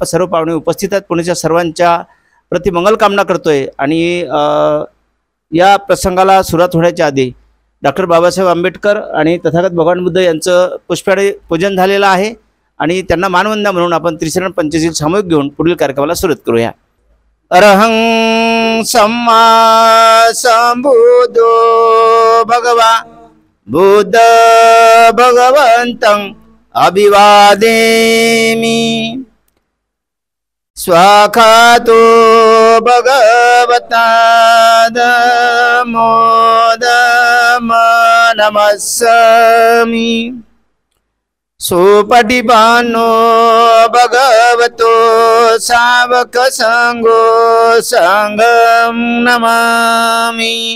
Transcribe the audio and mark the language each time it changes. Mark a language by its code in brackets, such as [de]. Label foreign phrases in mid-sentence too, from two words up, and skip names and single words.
[mr] सर्व पाहुणे उपस्थित आहेत, पुण्याच्या सर्वांच्या प्रति मंगल कामना करतोय। आणि या प्रसंगाला सुरुवात होण्याच्या आधी डॉक्टर बाबासाहेब आंबेडकर आणि तथागत भगवान बुद्ध यांचं पुष्पाणे पूजन झालेलं आहे आणि त्यांना मानवंदना म्हणून आपण त्रिशरण पंचशील सामूहिक घेऊन पुढील कार्यक्रमाला सुरुवात करूया। [pi] अरहं सम्मा सम्बुद्धो भगवान् बुद्ध भगवन्तं अभिवादेमि। स्वाखातो भगवता नमो नमस्सामि। सुपटिपानो भगवतो सावक संगो संगं नमामि।